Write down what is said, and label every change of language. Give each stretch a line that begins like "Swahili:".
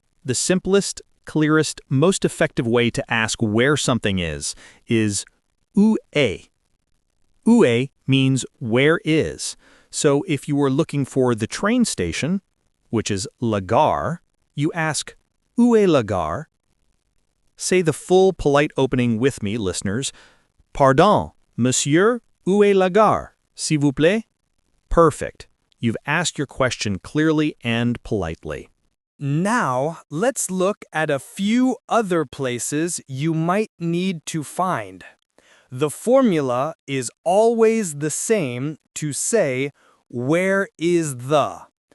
English: The simplest, clearest, most effective way to ask where something is
French: où est. Où est
English: means where is. So if you were looking for the train station, which is
French: la gare,
English: you ask
French: où est la gare?
English: Say the full polite opening with me, listeners.
French: Pardon, monsieur, où est la gare? S'il vous plaît?
English: Perfect. You've asked your question clearly and politely. Now, let's look at a few other places you might need to find. The formula is always the same to say, where is the?